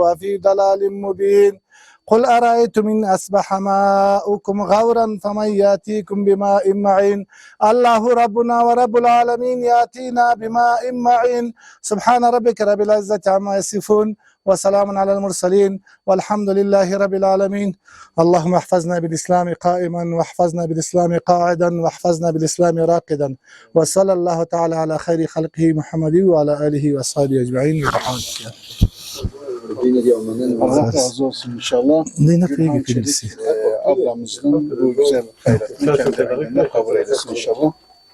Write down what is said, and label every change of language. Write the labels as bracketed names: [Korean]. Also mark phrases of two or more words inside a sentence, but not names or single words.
[Arabic] في ضلال مبين قل أرأيتم إن أصبح ماؤكم غورا فمن يأتيكم بماء معين الله ربنا ورب العالمين يأتينا بماء معين سبحان ربك رب العزة عما يصفون وسلام على المرسلين والحمد لله رب العالمين اللهم احفظنا بالإسلام قائما واحفظنا بالإسلام قاعدا واحفظنا بالإسلام راقدا وصلى الله تعالى على خير خلقه محمد وعلى آله وصحبه أجمعين [Turkish] Allah razı olsun inşallah. Gülhan Çelik ablamızın bu güzel hayratını kendi elinde kabul eylesin inşallah.